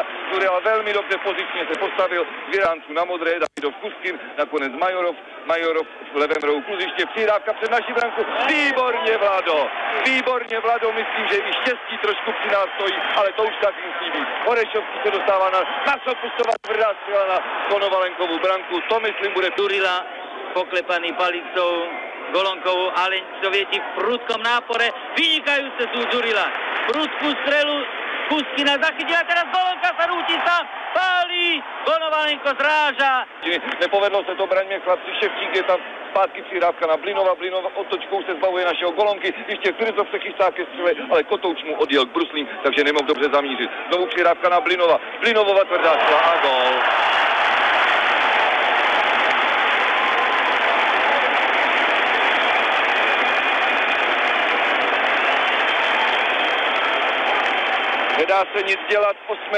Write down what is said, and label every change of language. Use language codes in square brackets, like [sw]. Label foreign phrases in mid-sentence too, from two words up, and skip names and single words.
[cs] Dzurilla velmi dobře pozičně se postavil, Vyráncu na modré, Davidov Kuskin, nakonec Majorov v levém rohu kluziště, přihrávka před naší branku, výborně Vlado, myslím, že i štěstí trošku při nás stojí, ale to už tak musí být. Horešovský se dostává na Pustova tvrdá střela na Konovalenkovú branku, to myslím bude [sk] Dzurilla, poklepaný palicou Golonkovou, ale Sovieti v prudkom nápore, vynikajúce sú Dzurilla, prudkú strelu Kuskina zachytila, teraz Golonka sa rúti sám, pálí, Konovalenko zráža. [cs] Nepovedlo se to braňme, chlapci, Ševčík je tam zpátky přihrávka na Blinova, otočkou se zbavuje našeho Golonky, ještě Fyrzov se chystá ke střele, ale Kotouč mu odjel k bruslím, takže nemohl dobře zamířit. Znovu přihrávka na Blinova, Blinovova tvrdá střela a gól. Nedá se nic dělat, v 8.